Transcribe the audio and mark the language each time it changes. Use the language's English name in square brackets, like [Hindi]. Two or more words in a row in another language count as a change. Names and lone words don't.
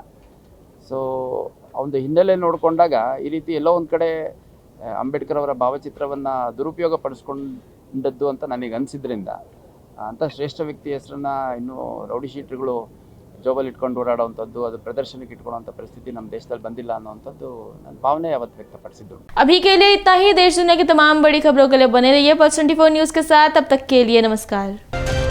[Kannada] ಸೊ ಅವನ ಹಿನ್ನೆಲೆ ನೋಡಿಕೊಂಡಾಗ ಈ ರೀತಿ ಎಲ್ಲೋ ಒಂದು ಕಡೆ ಅಂಬೇಡ್ಕರ್ ಅವರ ಭಾವಚಿತ್ರವನ್ನು ದುರುಪಯೋಗ ಪಡಿಸ್ಕೊಂಡದ್ದು ಅಂತ ನನಗೆ ಅನಿಸಿದ್ರಿಂದ ಅಂಥ ಶ್ರೇಷ್ಠ ವ್ಯಕ್ತಿ ಹೆಸರನ್ನು ಇನ್ನೂ [English] rowdy sheeters [Kannada] ಜೋಬಲ್ಲಿ ಇಟ್ಕೊಂಡು ಓಡಾಡೋವಂಥದ್ದು, ಅದು ಪ್ರದರ್ಶನಕ್ಕೆ ಇಟ್ಕೊಳ್ಳೋಂಥ ಪರಿಸ್ಥಿತಿ ನಮ್ಮ ದೇಶದಲ್ಲಿ ಬಂದಿಲ್ಲ ಅನ್ನೋವಂಥದ್ದು ನನ್ನ ಭಾವನೆ ಅವತ್ತು ವ್ಯಕ್ತಪಡಿಸಿದ್ದು. [Hindi] अभी के लिए इतना ही। देश दुनिया की तमाम बड़ी खबरों के लिए बने रहिए Pulse 24 न्यूज़ के साथ। अब तक के लिए नमस्कार।